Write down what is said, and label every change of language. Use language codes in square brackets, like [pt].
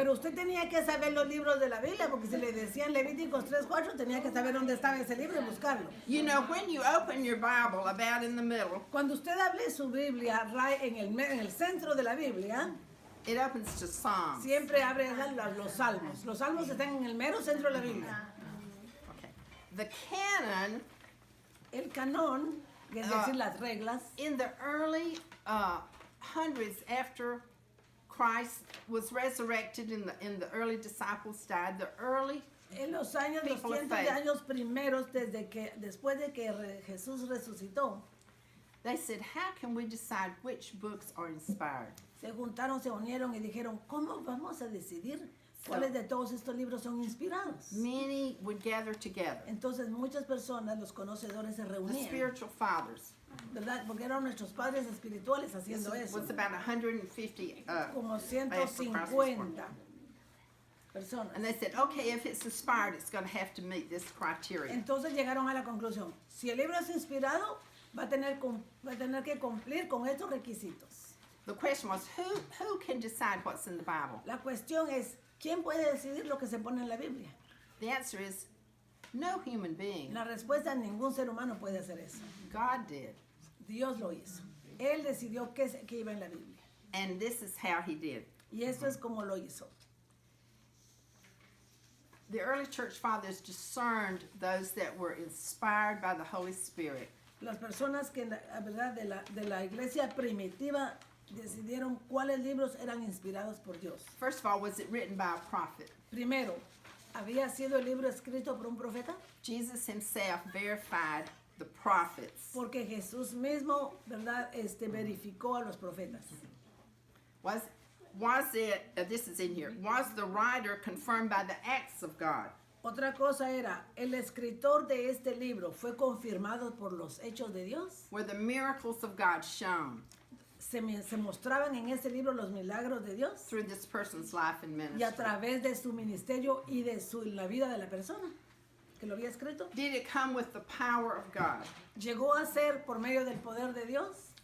[es] Pero usted tenía que saber los libros de la Biblia, porque si le decían Levíticos 3:4, tenía que saber dónde estaba ese libro y buscarlo. [en] You know, when you open your Bible about in the middle, [es] Cuando usted hable su Biblia en el centro de la Biblia, [en] it opens to Psalms. [es] siempre abre los salmos. Los salmos están en el mero centro de la Biblia. [en] Okay. The canon [es] El canón, que es decir, las reglas, [en] in the early hundreds after Christ was resurrected and the early disciples died, the early [es] en los años, los [en] People of [es] cientos de [en] faith. [es] años primeros, después de que Jesús resucitó, [en] they said, how can we decide which books are inspired? [es] se juntaron, se unieron y dijeron, ¿cómo vamos a decidir cuáles de todos estos libros son inspirados? [en] Many would gather together. [es] Entonces muchas personas, los conocedores, se [en] The [es] reunían, [en] spiritual fathers. [es] ¿verdad? Porque eran nuestros padres espirituales [en] This [es] haciendo eso. [en] was about 150. [es] Como 150 personas. [en] And they said, okay, if it's inspired, it's going to have to meet this criteria. [es] Entonces llegaron a la conclusión, si el libro es inspirado, va a tener que cumplir con estos requisitos. [en] The question was, who can decide what's in the Bible? [es] La cuestión es, ¿quién puede decidir lo que se pone en la Biblia? [en] The answer is no human being. [es] La respuesta, ningún ser humano puede hacer eso. [en] God did. [es] Dios lo hizo. Él decidió qué iba en la Biblia. [en] And this is how he did. [es] Y esto es como lo hizo. [en] The early church fathers discerned those that were inspired by the Holy Spirit. [es] Las personas que, la verdad, de la iglesia primitiva decidieron cuáles libros eran inspirados por Dios. [en] First of all, was it written by a prophet? [es] Primero, ¿había sido el libro escrito por un profeta? [en] Jesus himself verified the prophets. [es] Porque Jesús mismo, ¿verdad? Verificó a los profetas. [en] Was it, this is in here, was the writer confirmed by the acts of God? [es] Otra cosa era, el escritor de este libro fue confirmado por los hechos de Dios. [en] Were the miracles of God shown [es] Se mostraban en este libro los milagros de Dios [en] through this person's life and [es] y a [en] ministry? [es] través de su ministerio y de la vida de la persona que lo había escrito. [en] Did it come with the power of God? [es] Llegó a ser por medio del poder de Dios